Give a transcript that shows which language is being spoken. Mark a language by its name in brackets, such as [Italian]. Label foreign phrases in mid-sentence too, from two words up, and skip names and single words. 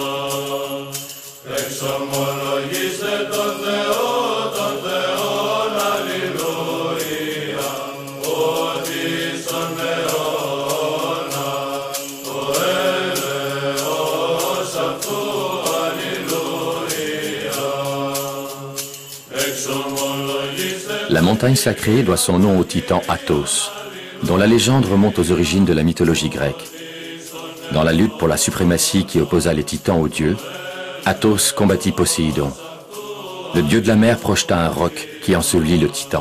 [Greek] Εξομολογήστε τον Θεόν αλληλούια, ότι στον αιώνα το έλεος αυτού αλληλούια. Εξομολογήστε. [French] La montagne sacrée doit son nom au titan Athos, dont la légende remonte aux origines de la mythologie grecque. Dans la lutte pour la suprématie qui opposa les titans aux dieux, Athos combattit Poséidon. Le dieu de la mer projeta un roc qui ensevelit le titan.